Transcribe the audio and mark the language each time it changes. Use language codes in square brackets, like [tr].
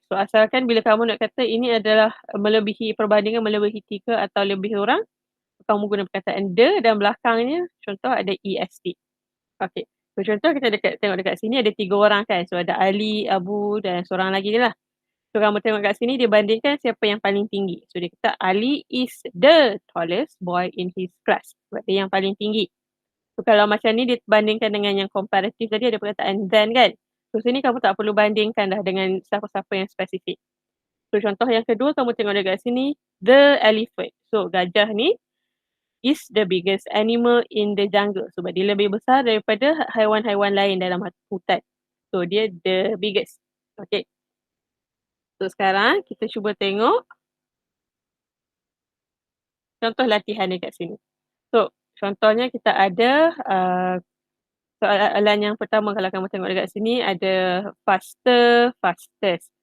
[ms] So, asalkan bila kamu nak kata ini adalah melebihi perbandingan melebihi 3 atau lebih orang, kamu guna perkataan the dan belakangnya contoh ada est. Okey. So, contoh kita tengok dekat sini ada 3 orang kan. So, ada Ali, Abu dan seorang lagi ni lah. So, kamu tengok kat sini dia bandingkan siapa yang paling tinggi. [en] So, [ms] dia kata [en] Ali is the tallest boy in his class. [ms] Sebab dia yang paling tinggi. So, kalau macam ni dia bandingkan dengan yang komparatif tadi ada perkataan than kan. So, sini kamu tak perlu bandingkan dah dengan siapa-siapa yang spesifik. So, contoh yang kedua kamu tengok dekat sini, the elephant. [en] So, [ms] gajah ni [en] is the biggest animal in the jungle. [ms] Sebab dia lebih besar daripada haiwan-haiwan lain dalam hutan. So, dia [en] the biggest. [ms] Okay. So, sekarang kita cuba tengok contoh latihan dekat sini. So, contohnya kita ada soalan yang pertama kalau kamu tengok dekat sini ada faster, fastest.